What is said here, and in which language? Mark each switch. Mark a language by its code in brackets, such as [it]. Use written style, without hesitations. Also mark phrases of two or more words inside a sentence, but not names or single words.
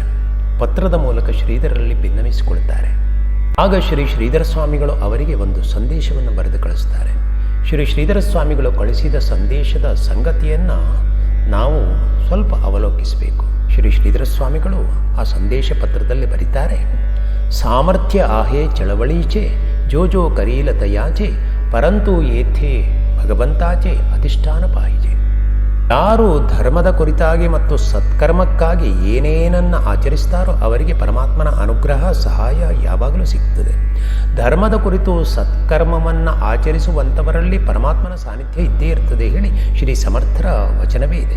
[kn] ಪತ್ರದ ಮೂಲಕ ಶ್ರೀಧರಲ್ಲಿ ಭಿನ್ನವಿಸಿಕೊಳ್ತಾರೆ. ಆಗ ಶ್ರೀ ಶ್ರೀಧರ ಸ್ವಾಮಿಗಳು ಅವರಿಗೆ ಒಂದು ಸಂದೇಶವನ್ನು ಬರೆದು ಕಳಿಸ್ತಾರೆ. ಶ್ರೀ ಶ್ರೀಧರ ಸ್ವಾಮಿಗಳು ಕಳಿಸಿದ ಸಂದೇಶದ ಸಂಗತಿಯನ್ನು ನಾವು ಸ್ವಲ್ಪ ಅವಲೋಕಿಸಬೇಕು. ಶ್ರೀ ಶ್ರೀಧರ ಸ್ವಾಮಿಗಳು ಆ ಸಂದೇಶ ಪತ್ರದಲ್ಲಿ ಬರೀತಾರೆ, ಸಾಮರ್ಥ್ಯ [mr] आहे चळवळीचे जो जो करील तयाचे परंतु येथे भगवंताचे अधिष्ठान पाहिजे. [kn] ಯಾರು ಧರ್ಮದ ಕುರಿತಾಗಿ ಮತ್ತು ಸತ್ಕರ್ಮಕ್ಕಾಗಿ ಏನೇನನ್ನು ಆಚರಿಸ್ತಾರೋ ಅವರಿಗೆ ಪರಮಾತ್ಮನ ಅನುಗ್ರಹ ಸಹಾಯ ಯಾವಾಗಲೂ ಸಿಗ್ತದೆ. ಧರ್ಮದ ಕುರಿತು ಸತ್ಕರ್ಮವನ್ನು ಆಚರಿಸುವಂಥವರಲ್ಲಿ ಪರಮಾತ್ಮನ ಸಾನ್ನಿಧ್ಯ ಇದ್ದೇ ಇರ್ತದೆ ಹೇಳಿ ಶ್ರೀ ಸಮರ್ಥರ ವಚನವೇ ಇದೆ.